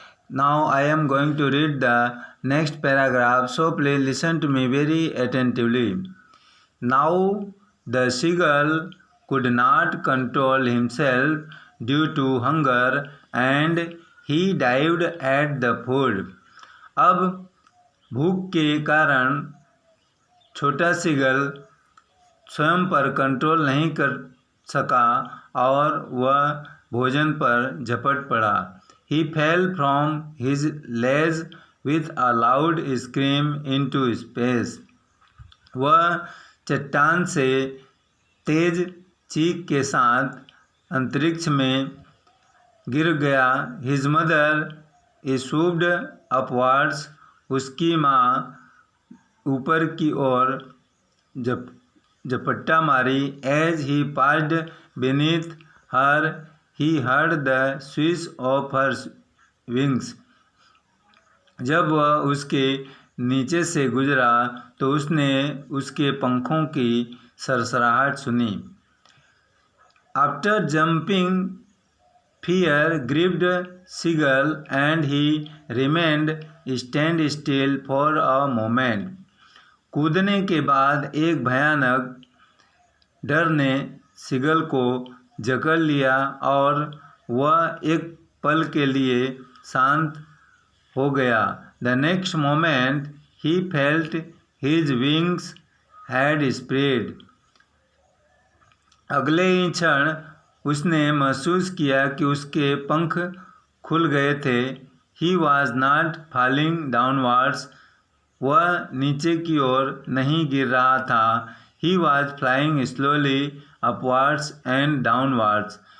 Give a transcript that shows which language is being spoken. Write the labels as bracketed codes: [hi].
[en] Now, I am going to read the next paragraph. So, please listen to me very attentively. Now, the seagull could not control himself due to hunger and he dived at the food. [hi] अब भूख के कारण छोटा seagull स्वयं पर control नहीं कर सका और वह भोजन पर झपट पड़ा. [en] He fell from his ledge with a loud scream into space. [hi] वह चट्टान से तेज चीख के साथ अंतरिक्ष में गिर गया. [en] His mother swooped upwards. [hi] उसकी माँ ऊपर की ओर झपट्टा मारी. [en] As he passed beneath her, he heard the swish of her wings. [hi] जब वह उसके नीचे से गुजरा तो उसने उसके पंखों की सरसराहट सुनी. [en] After jumping, fear gripped seagull and he remained stand still for a moment. [hi] कूदने के बाद एक भयानक डर ने सीगल को जकड़ लिया और वह एक पल के लिए शांत हो गया. [en] The next moment he felt his wings had spread. [hi] अगले ही क्षण उसने महसूस किया कि उसके पंख खुल गए थे. [en] He was not falling downwards. [hi] वह नीचे की ओर नहीं गिर रहा था. [en] He was flying slowly upwards and downwards.